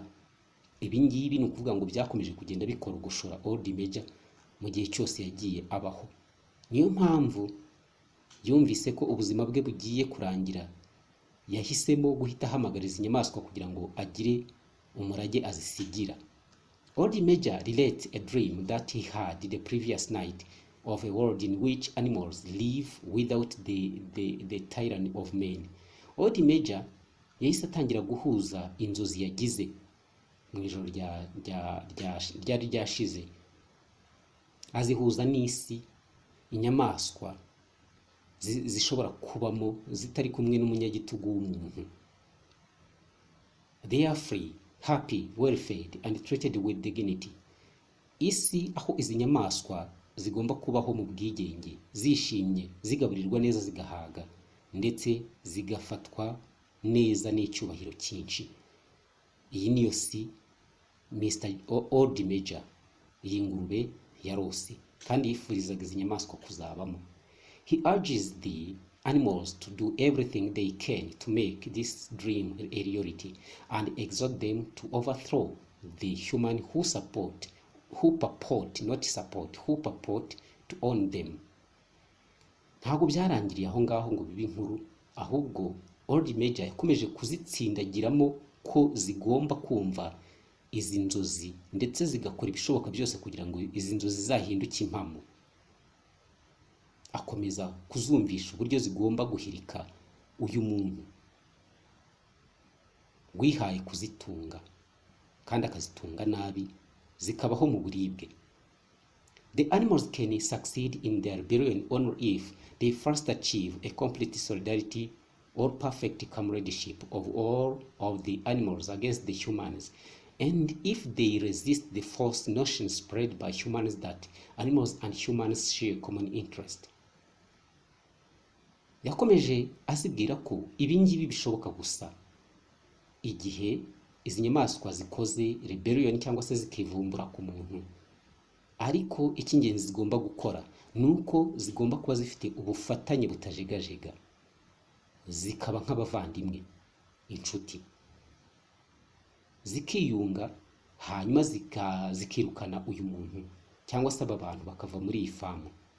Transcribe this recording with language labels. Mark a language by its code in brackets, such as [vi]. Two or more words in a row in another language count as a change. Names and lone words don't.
[rw] Ibi ngibi ni ukuvuga ngo byakomeje kugenda bikorogoshora Old Major mu gihe cyose yagiye abaho. Niyo mpamvu yumvise ko ubuzima bwe bugiye kurangira, yahisemo guhita ahamagariza inyamaswa kugira ngo agire umurage azisigira. [en] Old Major relates a dream that he had the previous night of a world in which animals live without the tyranny of men. [rw] Old Major yahise atangira guhuza inzozi yagize mu ijoro ryari ryashize, azihuza n'isi inyamaswa zishobora kubamo zitari kumwe n'umunyagitugu w'umuntu. [en] They are free, happy, well fed and treated with dignity. [rw] Isi aho izi nyamaswa zigomba kubaho mu bwigenge, zishimye, zigaburirwa neza, zigahaga, ndetse zigafatwa neza n'icyubahiro cyinshi. Iyi niyo si Mr. Old Major, iyi ngurube yarose kandi yifurizaga izi nyamaswa kuzabamo. [en] He urges the animals to do everything they can to make this dream a reality and exhort them to overthrow the human who purport to own them. [rw] Ntabwo byarangiriye aho ngaho ngo bibe inkuru, ahubwo Old Major yakomeje kuzitsindagiramo ko zigomba kumva izi nzozi ndetse zigakora ibishoboka byose kugira ngo izi nzozi zahinduke impamo. Akomeza kuzumvisha uburyo zigomba guhirika uyu muntu wihaye kuzitunga kandi akazitunga nabi, zikabaho mu buribwe. [en] The animals can succeed in their rebellion only if they first achieve a complete solidarity or perfect comradeship of all of the animals against the humans, and if they resist the false notion spread by humans that animals and humans share common interest. [rw] Yakomeje azibwira ko ibingibi bishoboka gusa igihe izi nyamaswa zikoze rebellion cyangwa se zikivumbura ku muntu, ariko icy'ingenzi zigomba gukora nuko zigomba kuba zifite ubufatanye butajegajega, zikaba nk'abavandimwe, inshuti, zikiyunga, hanyuma zikirukana uyu muntu cyangwa se aba bantu bakava muri iyi famu.